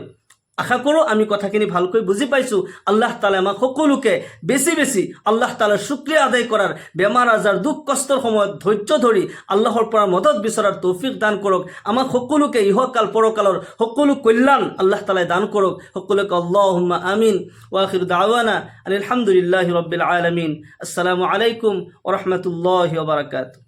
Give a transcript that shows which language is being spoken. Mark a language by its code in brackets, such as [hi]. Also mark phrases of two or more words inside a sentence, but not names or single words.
[as] আশা কৰোঁ আমি কথাখিনি ভালকৈ বুজি পাইছোঁ। আল্লাহ তাআলাই আমাক সকলোকে বেছি বেছি আল্লাহ তাআলাৰ শুকৰিয়া আদায় কৰাৰ, বেমাৰ আজাৰ দুখ কষ্টৰ সময়ত ধৈৰ্য ধৰি আল্লাহৰ পৰা মদত বিচৰাৰ তৌফিক দান কৰক। আমাক সকলোকে ইহকাল পৰকালৰ সকলো কল্যাণ আল্লাহ তাআলাই দান কৰক। সকলোকে [ar] اللهم آمين. وآخر دعوانا الحمد لله رب العالمين. السلام عليكم ورحمة الله وبركاته.